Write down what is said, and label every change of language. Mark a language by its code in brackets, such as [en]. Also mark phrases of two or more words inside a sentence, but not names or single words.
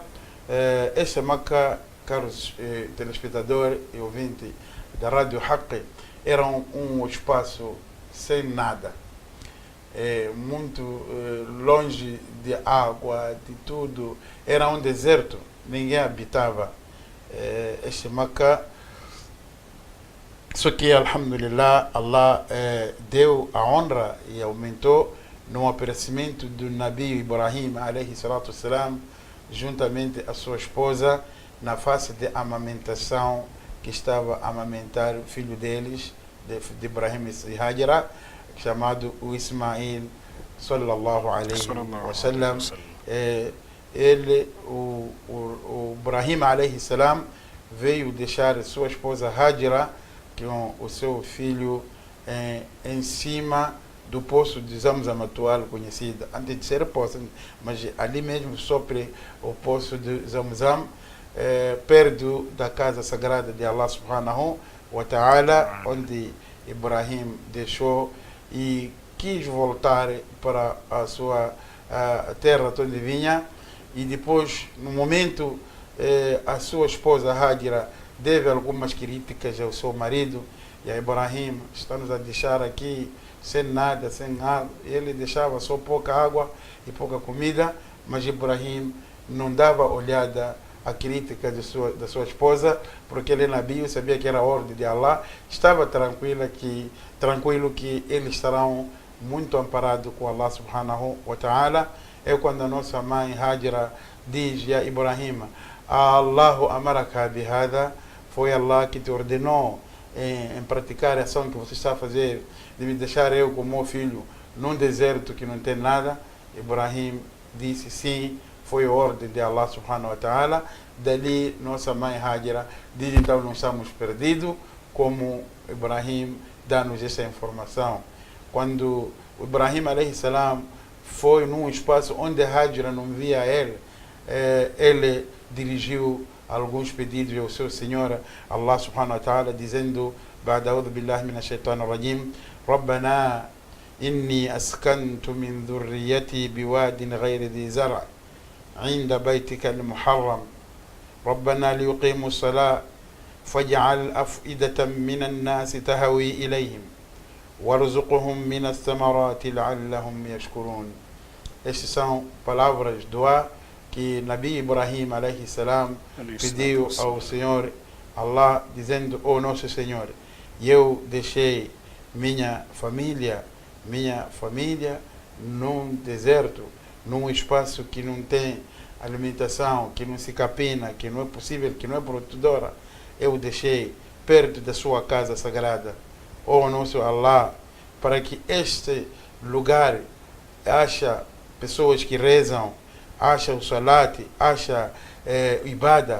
[pt] Esta Meca, caros telespectadores e ouvintes da Rádio Haqq, era um espaço sem nada, muito longe de água, de tudo, era um deserto, ninguém habitava esta Meca. Só que, alhamdulillah, Allah deu a honra e aumentou no aparecimento do Nabi Ibrahim [ar] عليه الصلاة والسلام, [pt] juntamente a sua esposa, na fase de amamentação, que estava a amamentar o filho deles, de Ibrahim e Hajara, chamado o Ismail [ar] صلى الله عليه وسلم. [pt] Ele, o Ibrahim [ar] عليه السلام, [pt] veio deixar sua esposa Hajara com o seu filho em cima do poço de Zamzam atual conhecido, antes de ser poço, mas ali mesmo sobre o poço de Zamzam, perto da casa sagrada de Allah [ar] سبحانه وتعالى, [pt] onde Ibrahim deixou e quis voltar para a sua terra de onde vinha. E depois, no momento, a sua esposa Hajara deve algumas críticas ao seu marido, e a Ibrahim está-nos a deixar aqui sem nada, sem água. Ele deixava só pouca água e pouca comida, mas Ibrahim não dava olhada à crítica da sua esposa, porque ele Nabi sabia que era a ordem de Allah, estava tranquilo que eles estarão muito amparados com Allah [ar] سبحانه وتعالى. [pt] É quando a nossa mãe Hajara diz: [ar] يا إبراهيم, آلله أمرك بهذا, [pt] foi Allah que te ordenou em praticar a ação que você está a fazer, de me deixar eu com meu filho num deserto que não tem nada. Ibrahim disse sim, foi a ordem de Allah [ar] سبحانه وتعالى. [pt] Dali nossa mãe Hajara diz: então não estamos perdidos, como Ibrahim dá-nos essa informação. Quando o Ibrahim [ar] عليه السلام [pt] foi num espaço onde Hajara não via ele dirigiu alguns pedidos ao seu Senhor [ar] الله سبحانه وتعالى, dizendo: بعد أعوذ بالله من الشيطان الرجيم ربنا إني أسكنت من ذريتي بواد غير ذي زرع عند بيتك المحرم ربنا ليقيموا الصلاة فاجعل أفئدة من الناس تهوي إليهم وارزقهم من الثمرات لعلهم يشكرون. [pt] Estas são palavras do que Nabi Ibrahim [ar] عليه السلام [pt] pediu ao Senhor Allah, dizendo: ó nosso Senhor, eu deixei minha família num deserto, num espaço que não tem alimentação, que não se capina, que não é possível, que não é produtora, eu deixei perto da sua casa sagrada, ó nosso Allah, para que este lugar acha pessoas que rezam, acha o salat, acha ibada.